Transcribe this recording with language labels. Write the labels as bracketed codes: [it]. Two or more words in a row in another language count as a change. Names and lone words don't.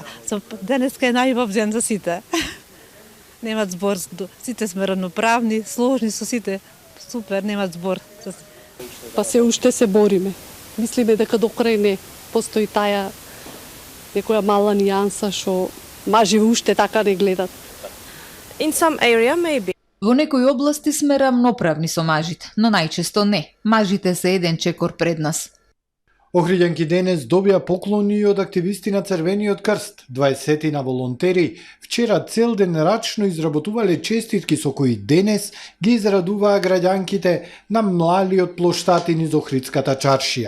[mk] Денеска е најубав ден за сите. Немат збор, сите сме равноправни, сложни со сите. Супер, немат збор. Па се уште се бориме. мислиме дека до крај не постои таа некоја мала нијанса што мажи уште така не гледат. [en] In some area, maybe. [mk] Во некои области сме рамноправни со мажите, но најчесто не. Мажите се еден чекор пред нас. Охриѓанки денес добија поклони од активисти на Црвениот крст. 20 на волонтери вчера цел ден рачно изработувале честитки со кои денес ги израдуваа граѓанките на млалиот плоштад низ Охридската чаршија.